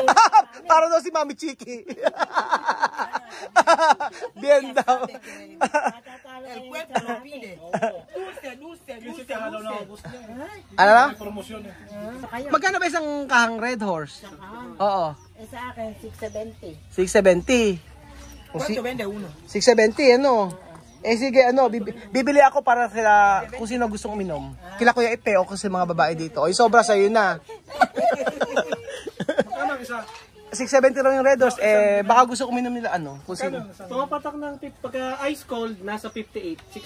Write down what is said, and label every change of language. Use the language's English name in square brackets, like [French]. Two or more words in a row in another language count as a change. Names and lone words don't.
[Filipino] Para daw si Mami Chiki. Bien daw. Ano na? Magkano ba isang kahang Red Horse? Oo. Sa akin, 670. 670. [Spanish] ¿Cuánto vende uno? [Filipino] 670, ano? Sige, ano, bibili ako para sila, kung sino gustong uminom. Kila Kuya Ipe o kasi mga babae dito. Oy, sobra sa'yo na. 670 lang yung Red Horse, baka gusto uminom nila, ano, kung sino. Pumapatak ng tip pagka ice cold, nasa 58.